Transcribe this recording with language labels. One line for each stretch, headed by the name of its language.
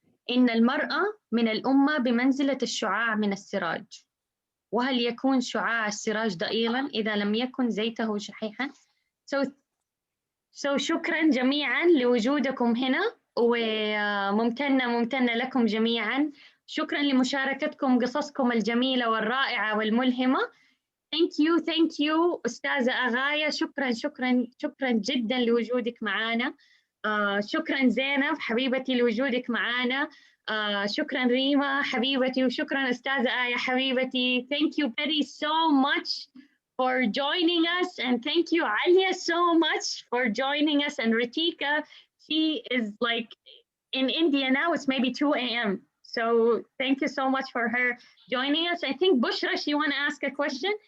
Arabic: إن المرأة من الأمة بمنزلة الشعاع من السراج، وهل يكون شعاع السراج ضئيلا إذا لم يكن زيته شحيحا؟ شكرا جميعا لوجودكم هنا، وممتنة لكم جميعا. شكرا لمشاركتكم قصصكم الجميلة والرائعة والملهمة.
English: Thank you أستاذة أغاية.
Arabic: شكرا جدا لوجودك معنا. شكرا زينب حبيبتي لوجودك معنا. شكرا ريما حبيبتي، وشكرا أستاذة آية حبيبتي.
English: Thank you Betty so much for joining us, and thank you Alia so much for joining us, and Ritika, she is like in India now, it's maybe 2 a.m. So thank you so much for her joining us. I think Bushra, she want to ask a question?